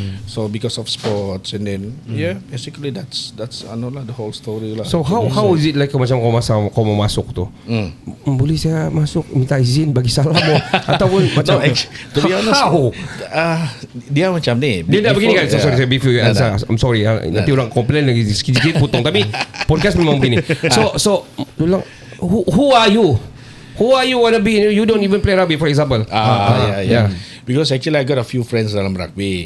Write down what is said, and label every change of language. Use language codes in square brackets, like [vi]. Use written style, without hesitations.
[en] So because of sports and then basically that's lah the whole story lah. So how is it like [ms] macam kau mau masuk tu? Boleh saya masuk minta izin bagi salam ataupun macam [en] to be honest, how? [ms] Dia macam ni. Dia dah begini kan. [en] Sorry before you answer. I'm sorry. [ms] Nanti orang komplain lagi sikit-sikit potong. Tapi podcast memang begini. [en] So who are you? Who are you wanna be? You don't even play rugby, for example. Yeah. Because actually I got a few friends dalam rugby.